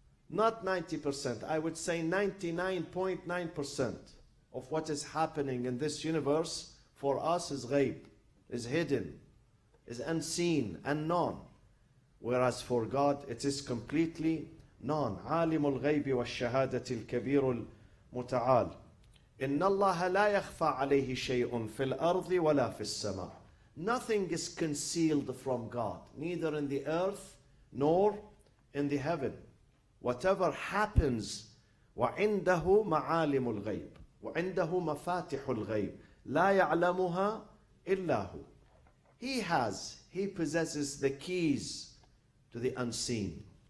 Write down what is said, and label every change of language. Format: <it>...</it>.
<en>Not 90%, I would say 99.9% of what is happening in this universe for us is ghaib, is hidden, is unseen, unknown. Whereas for God it is completely known.</en> <ar>عالم الغيب والشهادة الكبير المتعال. إن الله لا يخفى عليه شيء في الأرض ولا في السماء.</ar> <en>Nothing is concealed from God, neither in the earth nor in the heaven. Whatever happens,</en> <ar>وعنده معالم الغيب وعنده مفاتح الغيب لا يعلمها إلا هو.</ar> <en>He possesses the keys to the unseen.</en>